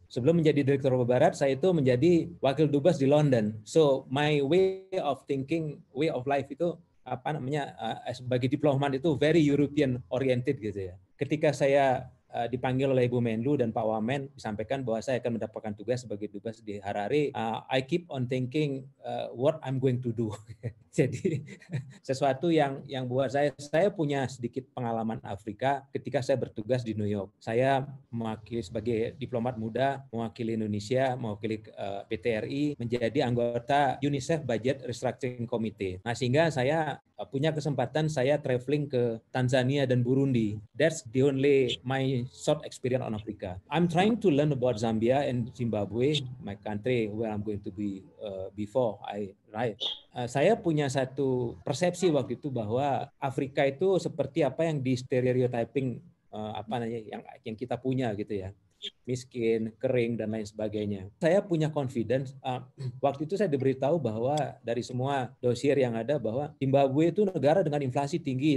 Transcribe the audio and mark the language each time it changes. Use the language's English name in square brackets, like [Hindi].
[Indonesian] Sebelum menjadi direktur Eropa Barat, saya itu menjadi wakil dubes di London. [English] So my way of thinking, way of life itu sebagai diplomat itu very European oriented gitu ya. [Indonesian] Ketika saya dipanggil oleh Ibu Menlu dan Pak Wamen, disampaikan bahwa saya akan mendapatkan tugas sebagai dubes di Harare. [English] I keep on thinking what I'm going to do. [Indonesian] Jadi sesuatu yang buat saya punya sedikit pengalaman Afrika ketika saya bertugas di New York. Saya mewakili sebagai diplomat muda, mewakili Indonesia, mewakili PT RI, menjadi anggota UNICEF Budget Restructuring Committee. Nah sehingga saya punya kesempatan saya traveling ke Tanzania dan Burundi. [English] That's the only my short experience on Africa. I'm trying to learn about Zambia and Zimbabwe, my country where I'm going to be before I arrive. [Indonesian] Saya punya satu persepsi waktu itu bahwa Afrika itu seperti apa yang di stereotyping yang kita punya gitu ya. Miskin, kering, dan lain sebagainya. Saya punya confidence, waktu itu saya diberitahu bahwa dari semua dosier yang ada bahwa Zimbabwe itu negara dengan inflasi tinggi.